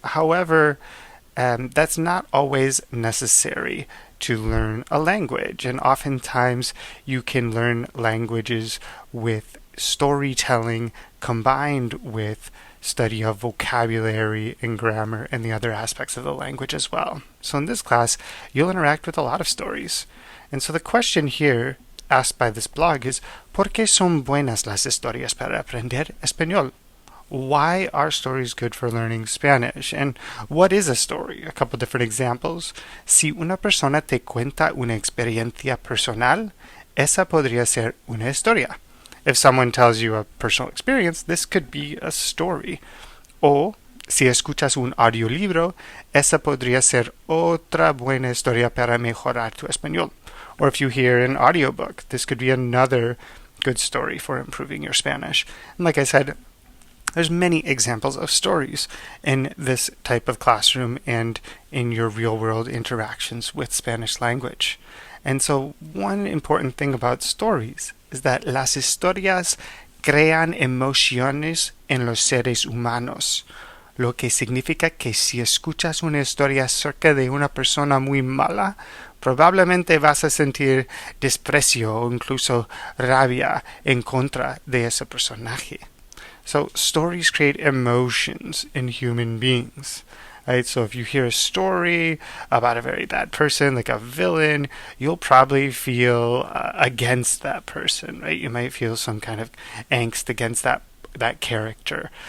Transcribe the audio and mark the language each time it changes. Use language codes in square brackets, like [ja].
[en] However, that's not always necessary to learn a language, and oftentimes you can learn languages with storytelling combined with study of vocabulary and grammar and the other aspects of the language as well. So in this class, you'll interact with a lot of stories. And so the question here asked by this blog is, [es] ¿Por qué son buenas las historias para aprender español? [en] Why are stories good for learning Spanish? And what is a story? A couple different examples. [es] Si una persona te cuenta una experiencia personal, esa podría ser una historia. [en] If someone tells you a personal experience, this could be a story. [es] O si escuchas un audiolibro, esa podría ser otra buena historia para mejorar tu español. [en] Or if you hear an audiobook, this could be another good story for improving your Spanish. And like I said, there's many examples of stories in this type of classroom and in your real-world interactions with Spanish language. And so one important thing about stories is that [es] las historias crean emociones en los seres humanos, lo que significa que si escuchas una historia acerca de una persona muy mala, probablemente vas a sentir desprecio o incluso rabia en contra de ese personaje. [en] So stories create emotions in human beings. Right? So if you hear a story about a very bad person, like a villain, you'll probably feel against that person, right? You might feel some kind of angst against that character.